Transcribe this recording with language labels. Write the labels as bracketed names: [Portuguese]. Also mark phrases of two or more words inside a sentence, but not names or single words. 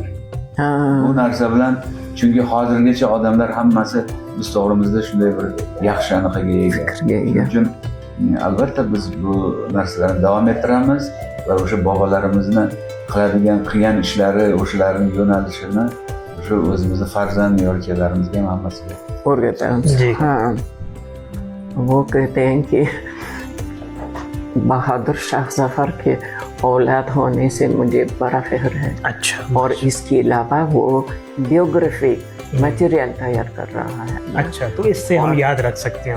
[Uzbek] Bu narsa bilan, chunki hozirgacha odamlar hammasi biz to'g'rimizda shunday bir yaxshi anaqaga ega. Shuning uchun albatta biz bu narsalarni davom ettiramiz va o'sha bobolarimizni qilgan ishlari, o'shalarning yo'nalishini o'sha o'zimizni farzand yo'lkalarimizga ham hammasiga o'rgatamiz. [Urdu] ہاں، وہ کہتے ہیں کہ بہادر شاہ ظفر کے اولاد ہونے سے مجھے بڑا فخر ہے. अच्छा। اور اس کے علاوہ وہ [English] biography material [Urdu] تیار کر رہا ہے. اچھا، تو اس سے ہم یاد رکھ سکتے ہیں.